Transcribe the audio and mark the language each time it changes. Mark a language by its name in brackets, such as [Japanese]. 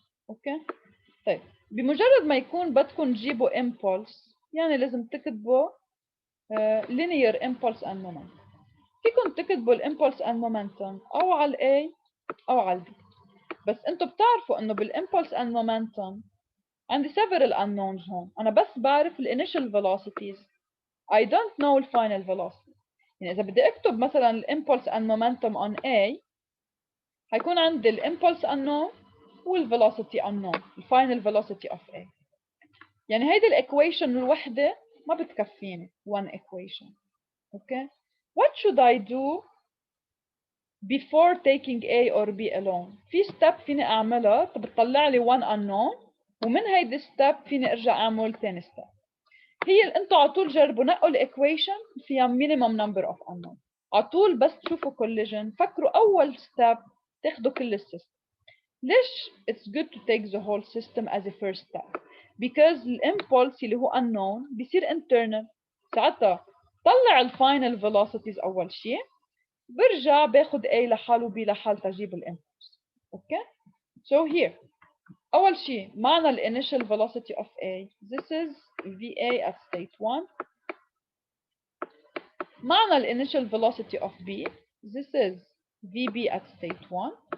[Arabic] اوكي؟ طيب بمجرد ما يكون بدكم تجيبوا امبولس يعني لازم تكتبوا [English] linear impulse and momentum. [Arabic] فيكم تكتبوا الامبولس [English] and momentum [Arabic] او على A او على B. بس انتم بتعرفوا انه بالimpulse and momentum عندي several unknowns هون. أنا بس بعرف ال initial velocities. [English] I don't know [Arabic] ال [English] final velocity. [Arabic] يعني إذا بدي أكتب مثلا ال impulse and momentum on A هيكون عندي ال impulse unknown وال velocity unknown. [English] ال final velocity of A. [Arabic] يعني هيدي ال equation الوحدة ما بتكفيني. [English] One equation. Okay. What should I do before taking A or B alone? [Arabic] في step فيني أعملها بتطلع لي [English] one unknown. [Arabic] ومن هيدي ستيب فيني ارجع اعمل ثاني ستيب. هي انتوا على طول جربوا نقوا الايكويشن فيها مينيمم نمبر اوف unknown. على طول بس تشوفوا كوليجن فكروا اول ستيب تاخذوا كل السيستم. ليش [English] it's good to take the whole system as a first step? Because [Arabic] الامبولس اللي هو unknown بيصير internal. ساعتها طلع الفاينل velocities اول شيء برجع باخذ A لحاله B لحال تجيب الامبولس. [English] Okay? So here [Arabic] أول شيء معنى ال [English] initial velocity of A. This is VA at state 1. [Arabic] معنى ال [English] initial velocity of B. This is VB at state 1.